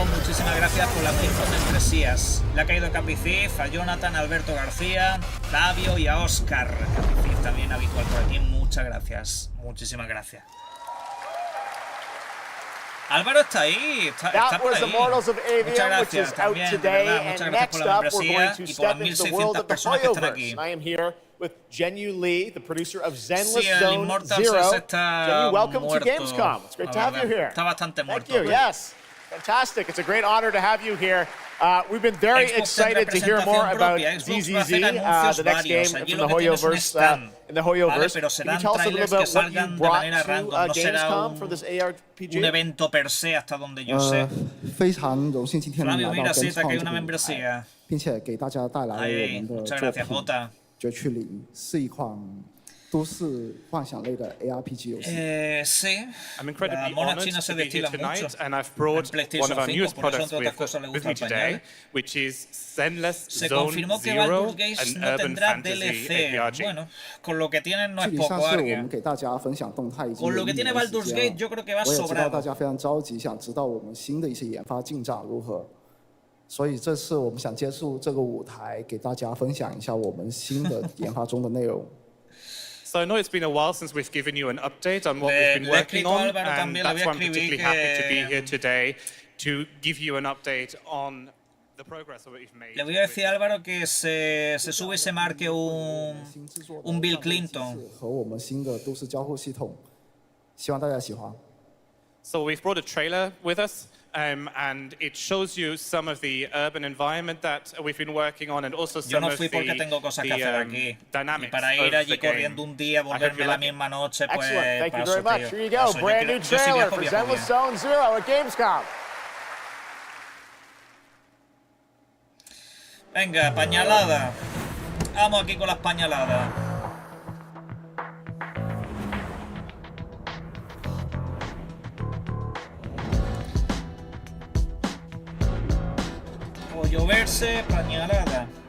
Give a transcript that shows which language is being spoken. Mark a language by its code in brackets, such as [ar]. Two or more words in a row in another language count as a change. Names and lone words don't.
[es] Muchísimas gracias por las 5 membresías. Le ha caído Capicif, a Jonathan, a Alberto García, Flavio y a Oscar. Capicif también habitual por aquí. Muchas gracias. Muchísimas gracias. Álvaro está ahí, está por ahí. Muchas gracias también, de verdad, muchas gracias por la membresía y por las 1600 personas que están aquí. [en] With Jenyu Lee, the producer of Zenless [es] Sí, el [en] Zone Immortals Zero. [es] está [en] Jenyu, welcome [es] muerto, [en] to Gamescom. It's great to have you here. [es] Está bastante muerto. [en] Thank you. Yes, fantastic. It's a great honor to have you here. We've been very excited to hear more about ZZZ, the next game from the Hoyoverse. In the Hoyoverse, can you tell us a little bit what you brought to Gamescom for this ARPG? [es] Un evento per se, hasta donde yo sé. [zh] 非常荣幸今天能来到 [es] Flavio, mira, sí, te ha [zh] Gamescom [es] caído [zh] 这 [es] una [zh] 个 [es] membresía. [zh] 并且给大家带来我们的 [es] Muchas [zh] 作 [es] gracias, [zh] 品 [es] Jota. [zh] 《绝区零》是一款都市幻想类的 ARPG 游戏。 [es] Sí. [en] I'm incredibly [es] La mona [en] honored [es] china se [en] to be here [es] destila [en] tonight, [es] mucho. [en] and I've brought [es] En [en] one of our [es] PlayStation [en] newest [es] 5, por eso [en] products [es] entre otras cosas le [en] with [es] gusta [en] me [es] el [en] today, [es] pañal. [en] which is Zenless [es] Se [en] Zone [es] confirmó que [en] Zero, [es] Baldur's Gate [en] an [es] no [en] urban [es] tendrá [en] fantasy [es] DLC. [en] ARPG. [es] Bueno, con lo que tienen no [zh] 具 [es] es [zh] 体上 [es] poco, [zh] 是我 [es] Argen. [zh] 们给大家分享动态已经 [es] Con [zh] 有 [es] lo que [zh] 1 [es] tiene [zh] 年的时 [es] Baldur's [zh] 间 [es] Gate, yo creo que [zh] 了， [es] va [zh] 我也知道 [es] sobrado. [zh] 大家非常着急，想知道我们新的一些研发进展如何。 所以这次我们想借助这个舞台，给大家分享一下我们新的研发中的内容。 [en] So I know it's been a while since we've given you an update on what we've been working on, and that's why I'm particularly happy to be here today to give you an update on the progress that we've made. [es] Le voy a decir a Álvaro que se sube y se marque un Bill Clinton. [zh] 和我们新的都市交互系统，希望大家喜欢。 [en] So we've brought a trailer with us. And it shows you some of the urban environment that we've been working on, and also some of the dynamics [es] para ir allí corriendo un día, volverme la misma noche, pues [en] excellent. Thank you very much. Here you go. Brand new trailer for Zenless Zone Zero at Gamescom. [es] Venga, pañalada. Vamos aquí con las pañaladas. Lloverse, pañalada.